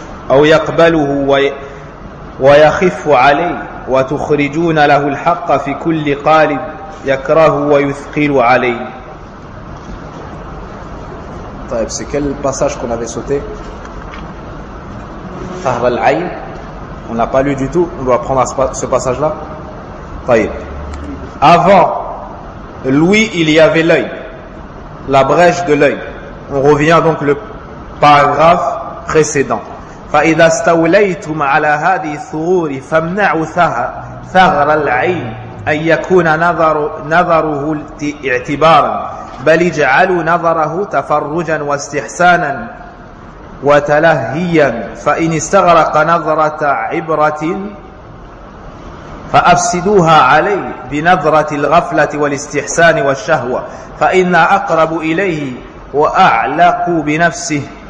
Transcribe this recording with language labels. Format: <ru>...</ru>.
<ar>أو يقبله ويخف عليه وتخرجون له الحق في كل قالب يكره ويثقل عليه.</ar> <fr>C'est quel passage qu'on avait sauté? Fahr al-Ayn. On n'a pas lu du tout, on doit prendre ce passage-là. Avant l'ouïe, il y avait l'œil, la brèche de l'œil. On revient donc le paragraphe précédent.</fr> <ar>فإذا استوليتم على هذه الثغور فامنعوا ثغر العين أن يكون نظره اعتبارا، بل اجعلوا نظره تفرجا واستحسانا وتلهيا، فإن استغرق نظرة عبرة فأفسدوها عليه بنظرة الغفلة والاستحسان والشهوة، فإن أقرب إليه وأعلق بنفسه</ar>